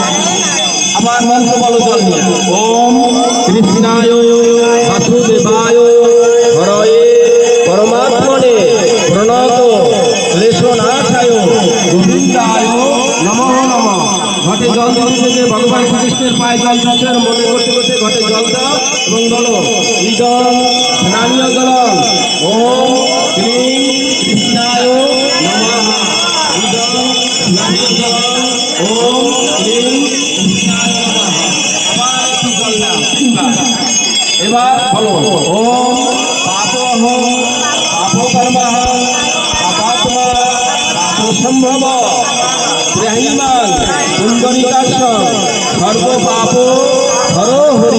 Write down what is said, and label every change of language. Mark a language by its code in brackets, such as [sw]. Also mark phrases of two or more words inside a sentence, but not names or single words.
[bn] আবার মন্ত্র বলো জল নিয়ে [sa] ওম কৃষ্ণায় বাসুদেবায় হরয়ে পরমাত্মনে প্রণত ক্লেশনাশায় গোবিন্দায় নমঃ নমঃ। [bn] ঘটে জল দিতে ভগবান শ্রীকৃষ্ণের পায়ে জল দিচ্ছেন মনে করতে করতে ঘটে জল দাও এবং বলো [sa] ইদং স্নানীয় জলম ওম ক্লীং কৃষ্ণায় নমঃ। ইদং স্নানীয় জলম ওম ক্লীং কৃষ্ণায় নমঃ। [bn] আবার একটু জল দাও, এবার বলো [sa] ওম পাপহ পাপকর্মঃ পাপাত্মা পাপসম্ভব ত্রহিমাং সুন্দরিকাশ সর্ব পাপ হর হরি।